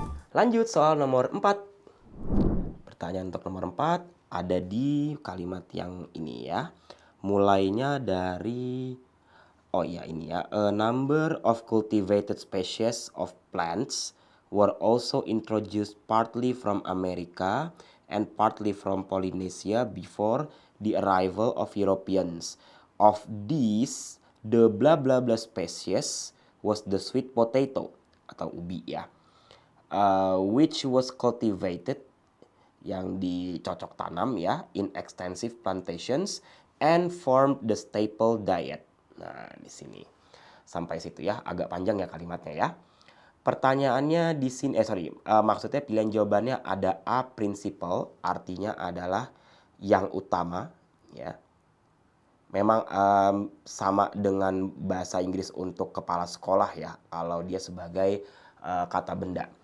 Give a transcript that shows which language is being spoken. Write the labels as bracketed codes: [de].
[id] Lanjut soal nomor 4. Pertanyaan untuk nomor 4 ada di kalimat yang ini ya. Mulainya dari ini ya. [en] A number of cultivated species of plants were also introduced partly from America and partly from Polynesia before the arrival of Europeans. Of these, the blah blah blah species was the sweet potato [id] atau ubi ya. [en] Which was cultivated, [id] yang dicocok tanam ya, [en] in extensive plantations and formed the staple diet. [id] Nah, di sini sampai situ ya, agak panjang ya kalimatnya ya. Pertanyaannya di sini maksudnya pilihan jawabannya ada A, principal, artinya adalah yang utama ya. Memang sama dengan bahasa Inggris untuk kepala sekolah ya, kalau dia sebagai kata benda.